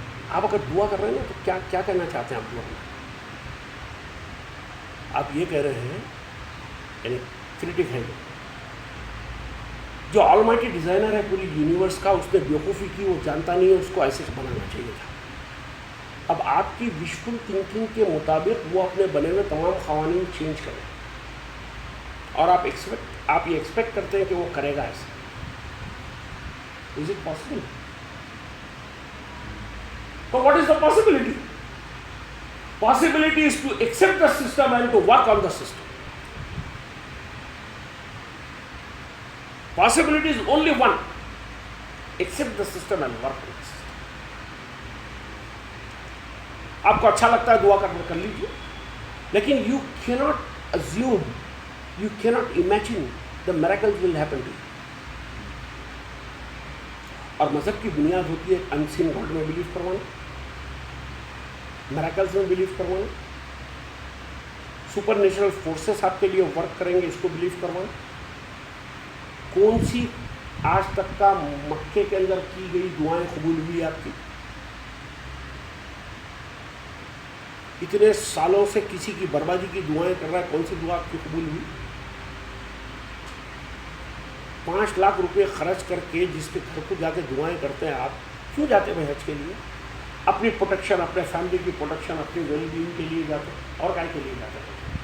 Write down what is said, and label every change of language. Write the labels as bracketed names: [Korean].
[Urdu] آپ اگر دعا کر رہے ہیں نا تو کیا کہنا چاہتے ہیں آپ دعا میں؟ آپ یہ کہہ رہے ہیں، یعنی کریٹک ہے جو آلمائٹی ڈیزائنر ہے پوری یونیورس کا، اس نے بیوقوفی کی، وہ جانتا نہیں ہے اس کو ایسے بنانا چاہیے تھا. اب آپ کی وشفل تھنکنگ کے مطابق وہ اپنے بنے ہوئے تمام قوانین چینج کریں، اور آپ یہ ایکسپیکٹ کرتے ہیں کہ وہ کرے گا ایسے. [English] Is it possible? تو what is the possibility? Possibility is to accept the system and to work on the system. Possibility is only one: accept the system and work on the system. [Urdu] آپ کو اچھا لگتا ہے دعا کر لیجیے، لیکن [English] you cannot assume, you cannot imagine the miracles will happen to you. [Urdu] اور مذہب کی بنیاد ہوتی ہے [English] unseen God [Urdu] میں بلیو کروانا، میراکلز میں بلیو کروانا، سپر نیچرل فورسز آپ کے لیے ورک کریں گے اس کو بلیو کروانا. کون سی آج تک کا مکے کے اندر کی گئی دعائیں قبول ہوئی آپ کی؟ اتنے سالوں سے کسی کی بربادی کی دعائیں کر رہا ہے، کون سی دعا آپ کی قبول ہوئی؟ 5 لاکھ روپے خرچ کر کے جس کے گھر کو جا کے دعائیں کرتے ہیں آپ، کیوں جاتے ہیں حج کے لیے؟ اپنی پروٹیکشن، اپنے فیملی کی پروٹیکشن، اپنی ویل بینگ کے لیے جاتے ہیں، اور کائے کے لیے جاتے ہیں؟